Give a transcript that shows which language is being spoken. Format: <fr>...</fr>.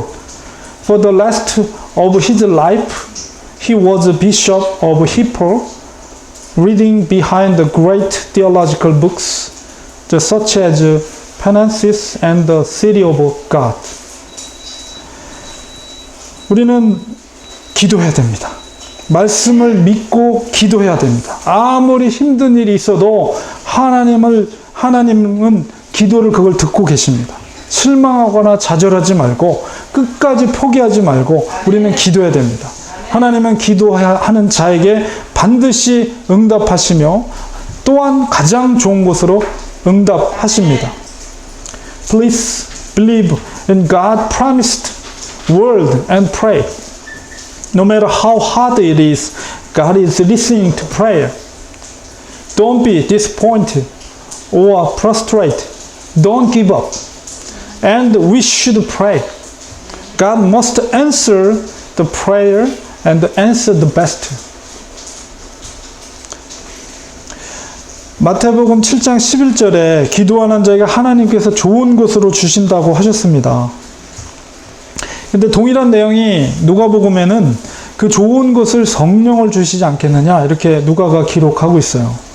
<en>For the rest of his life, he was a bishop of Hippo, reading behind the great theological books, such as Penances and the City of God.</en> <ko>우리는 기도해야 됩니다. 말씀을 믿고 기도해야 됩니다. 아무리 힘든 일이 있어도 하나님은 기도를 그걸 듣고 계십니다. 실망하거나 좌절하지 말고 끝까지 포기하지 말고 우리는 기도해야 됩니다. 하나님은 기도하는 자에게 반드시 응답하시며 또한 가장 좋은 곳으로 응답하십니다.</ko> <en>Please believe in God's promised word and pray. No matter how hard it is, God is listening to prayer. Don't be disappointed or frustrated. Don't give up. And we should pray. God must answer the prayer and answer the best.</en> <ko>마태복음 7장 11절에 기도하는 자에게 하나님께서 좋은 것으로 주신다고 하셨습니다. 근데 동일한 내용이 누가복음에는 그 좋은 것을 성령을 주시지 않겠느냐 이렇게 누가가 기록하고 있어요.</ko>